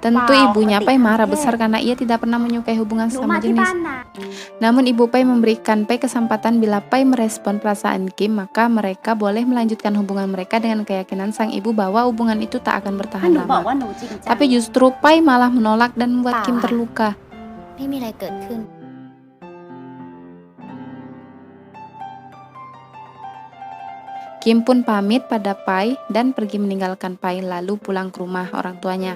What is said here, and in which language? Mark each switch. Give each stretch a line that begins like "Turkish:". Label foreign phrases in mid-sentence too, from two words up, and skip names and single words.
Indonesian: Tentu ibunya Pai marah besar karena ia tidak pernah menyukai hubungan sama jenis. Namun ibu Pai memberikan Pai kesempatan bila Pai merespon perasaan Kim, maka mereka boleh melanjutkan hubungan mereka dengan keyakinan sang ibu bahwa hubungan itu tak akan bertahan lama. Tapi justru Pai malah menolak dan membuat Kim terluka.
Thai: ไม่มีอะไรเกิดขึ้น
Indonesian: Kim pun pamit pada Pai dan pergi meninggalkan Pai lalu pulang ke rumah orang tuanya.